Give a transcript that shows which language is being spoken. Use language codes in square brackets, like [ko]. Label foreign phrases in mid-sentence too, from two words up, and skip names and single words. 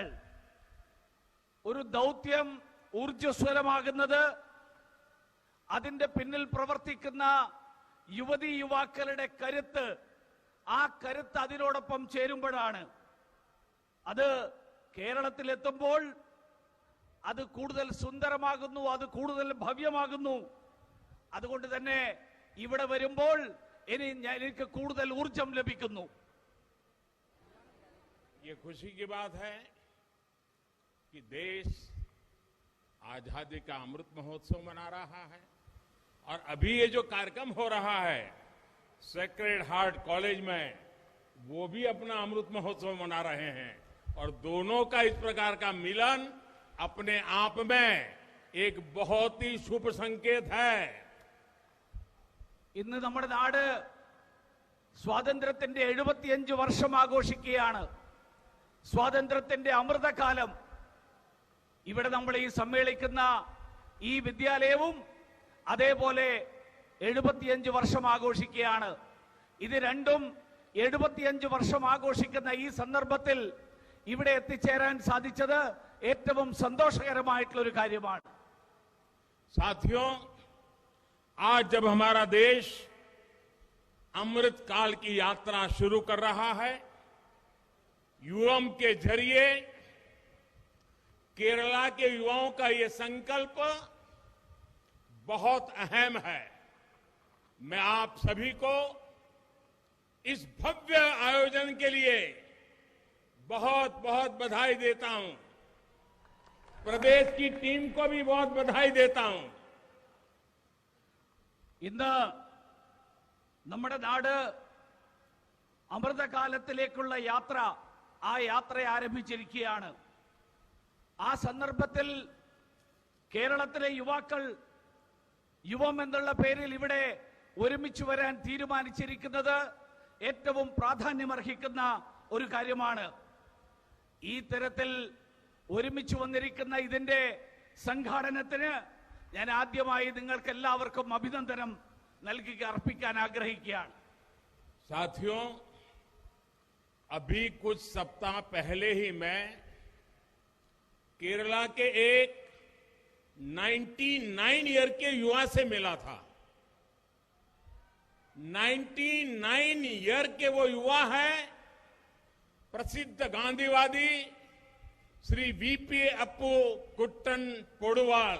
[ml] ഒരു ദൗത്യം ഊർജ്ജസ്വലമാകുന്നത് അതിന്റെ പിന്നിൽ പ്രവർത്തിക്കുന്ന യുവതി യുവാക്കളുടെ കരുത്ത്, ആ കരുത്ത് അതിനോടൊപ്പം ചേരുമ്പോഴാണ്. അത് കേരളത്തിലെത്തുമ്പോൾ അത് കൂടുതൽ സുന്ദരമാകുന്നു, അത് കൂടുതൽ ഭവ്യമാകുന്നു. അതുകൊണ്ട് തന്നെ ഇവിടെ വരുമ്പോൾ എനിക്ക് കൂടുതൽ ഊർജം ലഭിക്കുന്നു. [hi] ये खुशी की बात है कि देश आजादी का अमृत महोत्सव मना रहा है और अभी ये जो कार्यक्रम हो रहा है सेक्रेड हार्ट कॉलेज में, वो भी अपना अमृत महोत्सव मना रहे हैं। और दोनों का इस प्रकार का मिलन अपने आप में एक बहुत ही शुभ संकेत है। [ml] ഇന്ന് നമ്മുടെ നാട് സ്വാതന്ത്ര്യത്തിന്റെ 75 വർഷം ആഘോഷിക്കുകയാണ്. സ്വാതന്ത്ര്യത്തിന്റെ അമൃതകാലം. ഇവിടെ നമ്മൾ ഈ സമ്മേളിക്കുന്ന ഈ വിദ്യാലയവും അതേപോലെ 75 വർഷം ആഘോഷിക്കുകയാണ്. ഇത് രണ്ടും 75 വർഷം ആഘോഷിക്കുന്ന ഈ സന്ദർഭത്തിൽ ഇവിടെ എത്തിച്ചേരാൻ സാധിച്ചത് ഏറ്റവും സന്തോഷകരമായിട്ടുള്ള ഒരു കാര്യമാണ്. [hi] साथियों, आज जब हमारा देश अमृत काल की यात्रा शुरू कर रहा है, युवम के जरिए केरला के युवाओं का ये संकल्प बहुत अहम है। मैं आप सभी को इस भव्य आयोजन के लिए बहुत बहुत बधाई देता हूं। प्रदेश की टीम को भी बहुत बधाई देता हूं। [ml] ഇന്ന് നമ്മുടെ നാട് അമൃതകാലത്തിലേക്കുള്ള യാത്ര, ആ യാത്ര ആരംഭിച്ചിരിക്കുകയാണ്. ആ സന്ദർഭത്തിൽ കേരളത്തിലെ യുവാക്കൾ യുവം എന്നുള്ള പേരിൽ ഇവിടെ ഒരുമിച്ച് വരാൻ തീരുമാനിച്ചിരിക്കുന്നത് ഏറ്റവും പ്രാധാന്യമർഹിക്കുന്ന ഒരു കാര്യമാണ്. ഈ തരത്തിൽ ഒരുമിച്ച് വന്നിരിക്കുന്ന ഇതിന്റെ സംഘാടനത്തിന് ഞാൻ ആദ്യമായി നിങ്ങൾക്ക് എല്ലാവർക്കും അഭിനന്ദനം നൽകി അർപ്പിക്കാൻ ആഗ്രഹിക്കുകയാണ്. [hi] साथियों, अभी कुछ सप्ताह पहले ही मैं केरला के एक 99 ईयर के युवा से मिला था। 99 ईयर के वो युवा है प्रसिद्ध गांधीवादी श्री वीपी अप्पू कुट्टन पोडुवाल।